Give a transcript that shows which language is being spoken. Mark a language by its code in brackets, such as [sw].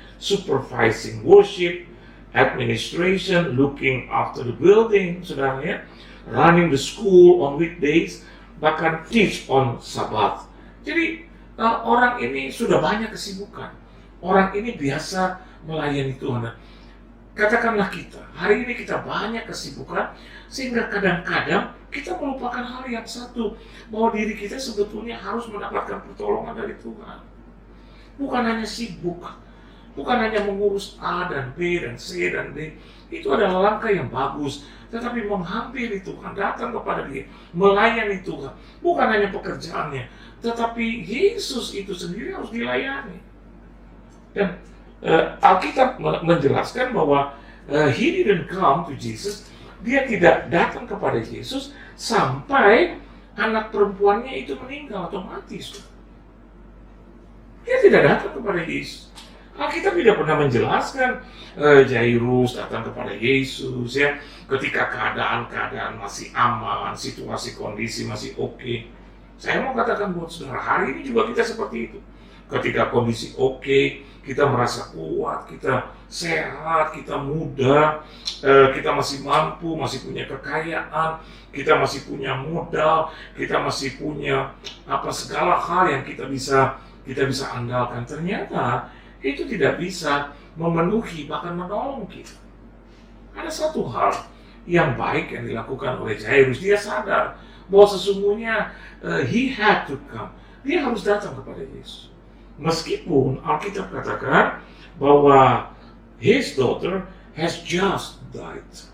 [en] Supervising worship, administration, looking after the building, [id] saudara, ya, [en] running the school on weekdays, [id] bahkan [en] teach on Sabat. [id] Jadi orang ini sudah banyak kesibukan. Orang ini biasa melayani Tuhan. Katakanlah kita, hari ini kita banyak kesibukan, sehingga kadang-kadang kita melupakan hal yang satu, bahwa diri kita sebetulnya harus mendapatkan pertolongan dari Tuhan. Bukan hanya sibuk, bukan hanya mengurus A dan B dan C dan D. Itu adalah langkah yang bagus. Tetapi menghampiri Tuhan, datang kepada Dia, melayani Tuhan. Bukan hanya pekerjaannya, tetapi Yesus itu sendiri harus dilayani. Dan Alkitab menjelaskan bahwa [en] He didn't come to Jesus. [id] Dia tidak datang kepada Yesus sampai anak perempuannya itu meninggal atau mati. Dia tidak datang kepada Yesus. Alkitab tidak pernah menjelaskan Jairus datang kepada Yesus, ya, ketika keadaan masih aman, situasi kondisi masih oke. Saya mau katakan buat saudara, hari ini juga kita seperti itu. Ketika kondisi oke, kita merasa kuat, kita sehat, kita muda, kita masih mampu, masih punya kekayaan, kita masih punya modal, kita masih punya segala hal yang kita bisa andalkan. Ternyata itu tidak bisa memenuhi bahkan menolong kita. Ada satu hal yang baik yang dilakukan oleh Jairus. Dia sadar bahwa sesungguhnya [en] he had to come. [id] Dia harus datang kepada Yesus. Meskipun Alkitab katakan bahwa [en] his daughter has just died.